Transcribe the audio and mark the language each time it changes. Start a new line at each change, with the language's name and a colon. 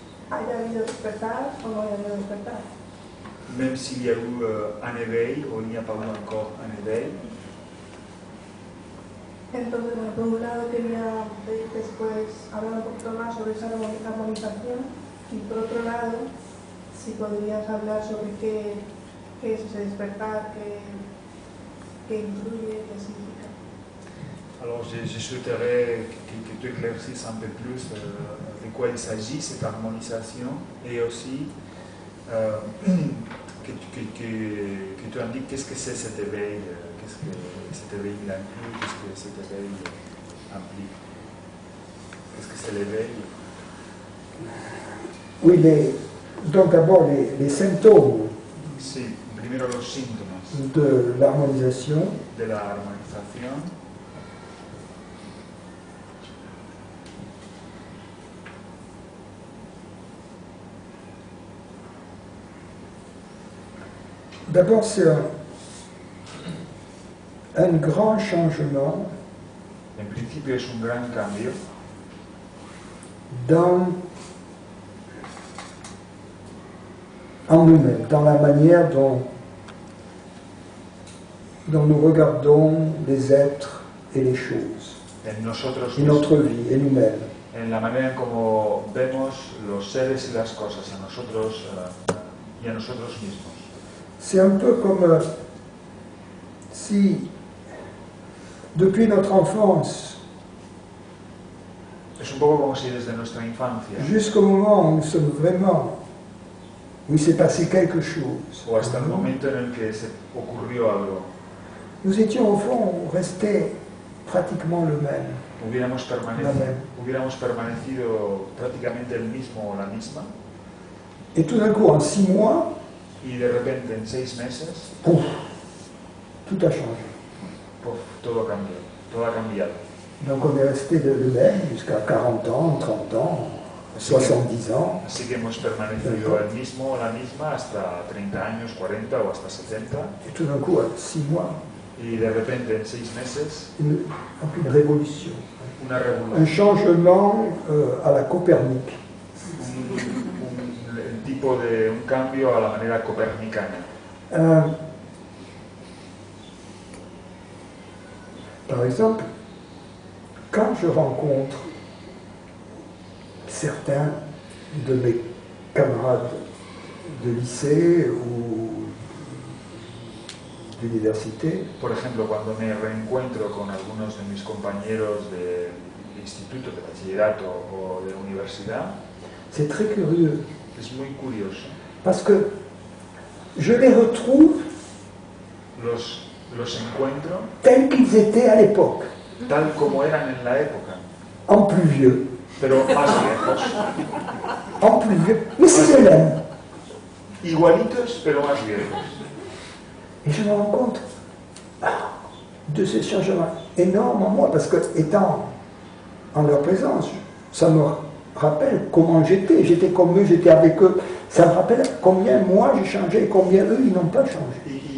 Spanish: ¿Haya habido despertar o no haya habido despertar?
French: Même s'il y a eu un éveil ou il n'y a pas eu encore un éveil.
Spanish: Entonces, bueno, por un lado quería pedirte después hablar un poquito más sobre esa armonización y por otro lado, si podrías hablar sobre qué es ese despertar, qué influye, qué significa.
French: Alors, je souhaiterais que tu éclaircisses un peu plus de quoi il s'agit, cette harmonisation, et aussi que tu indiques qu'est-ce que c'est cet éveil, qu'est-ce que cet éveil inclut, qu'est-ce que cet éveil implique. Qu'est-ce que c'est l'éveil? Oui, donc d'abord les symptômes
Spanish: Sí, primero los síntomas
French: de l'harmonisation.
Spanish: de la armonización.
French: D'abord, c'est un grand changement
Spanish: En principio es un gran cambio
French: en nous-mêmes, dans la manière dont nous regardons les êtres et les choses,
Spanish: en nosotros
French: et
Spanish: mismos,
French: notre vie, et nous-mêmes.
Spanish: en la manera en como vemos los seres y las cosas a nosotros y a nosotros mismos.
French: C'est un peu comme si, depuis notre enfance,
Spanish: Es un poco como si desde nuestra infancia
French: jusqu'au moment où nous sommes vraiment, où il s'est passé quelque chose,
Spanish: o hasta el momento en el que se ocurrió algo,
French: nous étions au fond restés pratiquement le même.
Spanish: hubiéramos permanecido prácticamente el mismo o la misma,
French: Et tout d'un coup, en 6 mois,
Spanish: y de repente en 6 meses,
French: pouf, tout a changé.
Spanish: ¡puf!, todo cambió, todo ha cambiado.
French: Donc on est resté le même jusqu'à 40 ans, 30 ans, 70 ans.
Spanish: Así que hemos permanecido el mismo o la misma hasta 30 años, 40 o hasta 70.
French: Et tout d'un coup, en 6 mois,
Spanish: Y de repente en 6 meses,
French: une révolution.
Spanish: una revolución,
French: changement à la Copernic.
Spanish: el tipo de un cambio a la manera copernicana.
French: Par exemple, quand je rencontre certains de mes camarades de lycée ou d'université,
Spanish: Por ejemplo, cuando me reencuentro con algunos de mis compañeros de instituto, de bachillerato o de universidad,
French: c'est très curieux
Spanish: es muy curioso.
French: parce que je les retrouve
Spanish: Los encuentro
French: tels qu'ils étaient à l'époque,
Spanish: tal como eran en la época,
French: en plus vieux,
Spanish: pero más viejos.
French: en plus vieux, mais c'est les mêmes.
Spanish: Igualitos, pero más viejos.
French: Et je me rends compte de ces changements énormes en moi, parce que étant en leur présence, ça me rappelle comment j'étais comme eux, j'étais avec eux, ça me rappelle combien moi j'ai changé et combien eux ils n'ont pas changé.